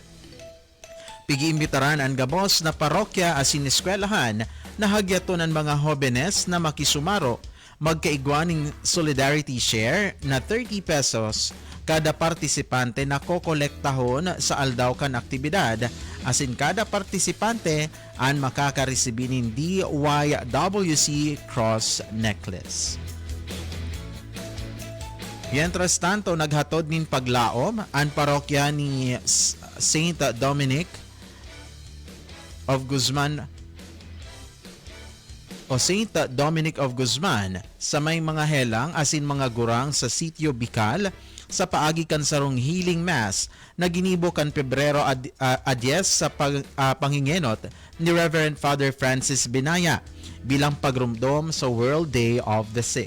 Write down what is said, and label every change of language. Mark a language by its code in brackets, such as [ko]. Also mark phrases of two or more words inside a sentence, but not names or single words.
[bik] Pigiimbitaran ang gabos na parokya asin eskwelahan na hagyaton ng mga hobenes na makisumaro magkaigwaning [en] solidarity share [bik] na 30 pesos kada partisipante na kokolektahon sa aldaw kan aktibidad asin kada partisipante ang makakaresibinin DYWC Cross Necklace. [es] Mientras tanto, [bik] naghatod nin paglaom ang parokya ni St. Dominic of Guzman o St. Dominic of Guzman sa may mga helang asin mga gurang sa sitio Bicol sa paagi kan sarong healing mass na ginibo kan Pebrero 10 sa pangingenot ni Reverend Father Francis Binaya bilang pagrumdom sa World Day of the Sick.